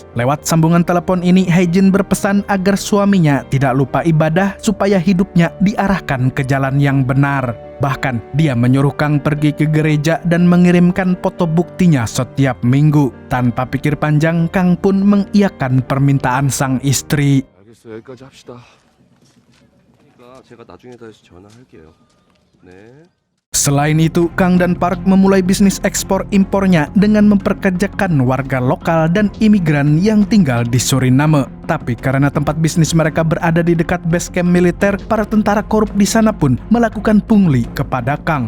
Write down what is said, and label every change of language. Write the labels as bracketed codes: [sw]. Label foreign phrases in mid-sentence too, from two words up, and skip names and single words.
[id] Lewat sambungan telepon ini, Hae-jin berpesan agar suaminya tidak lupa ibadah supaya hidupnya diarahkan ke jalan yang benar. Bahkan dia menyuruh Kang pergi ke gereja dan mengirimkan foto buktinya setiap minggu. Tanpa pikir panjang, Kang pun mengiyakan permintaan sang istri. [ko] 알겠어 여기까지 합시다. 그러니까 제가 나중에 다시 전화할게요. 네. [id] Selain itu, Kang dan Park memulai bisnis ekspor-impornya dengan memperkerjakan warga lokal dan imigran yang tinggal di Suriname. Tapi karena tempat bisnis mereka berada di dekat [en] base camp [id] militer, para tentara korup di sana pun melakukan pungli kepada Kang.